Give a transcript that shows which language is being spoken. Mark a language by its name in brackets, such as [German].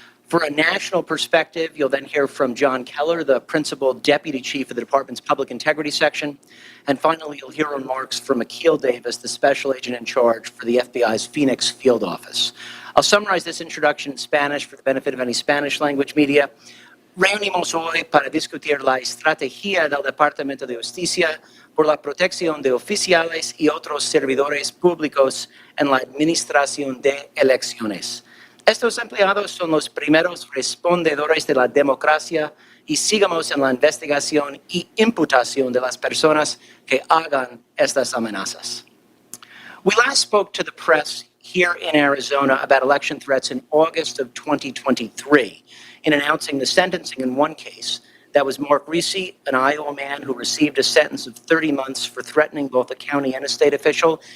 [English] For a national perspective, you'll then hear from John Keller, the Principal Deputy Chief of the Department's Public Integrity Section. And finally, you'll hear remarks from Akil Davis, the Special Agent in charge for the FBI's Phoenix Field Office. I'll summarize this introduction in Spanish for the benefit of any Spanish language media. [Spanish] Reunimos hoy para discutir la estrategia del Departamento de Justicia por la protección de oficiales y otros servidores públicos en la administración de elecciones. Estos empleados son los primeros respondedores de la democracia y sigamos en la investigación y imputación de las personas que hagan estas amenazas. [English] We last spoke to the press here in Arizona about election threats in August of 2023 in announcing the sentencing in one case. That was Mark Reese, an Iowa man who received a sentence of 30 months for threatening both a county and a state official.